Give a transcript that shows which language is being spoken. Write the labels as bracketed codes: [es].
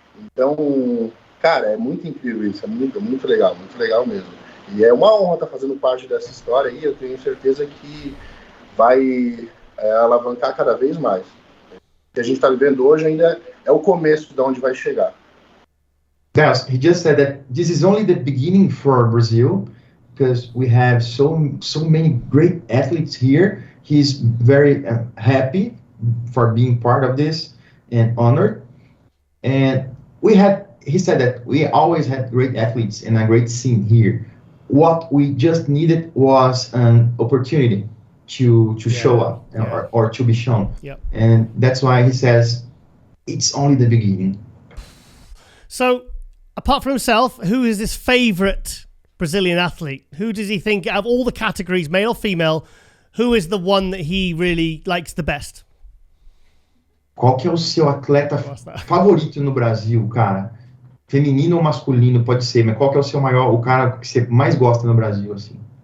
[pt] Então, cara, é muito incrível isso, é muito legal mesmo. E é uma honra estar fazendo parte dessa história aí, eu tenho certeza que vai alavancar cada vez mais. O que a gente está vivendo hoje ainda é o começo de onde vai chegar. [en] Guys, he just said that this is only the beginning for Brazil, because we have so many great athletes here. He's very happy for being part of this and honored. And he said that we always had great athletes and a great scene here. What we just needed was an opportunity to show up or to be shown. Yep. And that's why he says it's only the beginning. So, apart from himself, who is his favorite Brazilian athlete? Who does he think, out of all the categories, male, female, who is the one that he really likes the best? [pt] Qual que é o seu atleta favorito no Brasil, cara? Feminino ou masculino, pode ser, mas qual que é o cara que você mais gosta no Brasil, assim?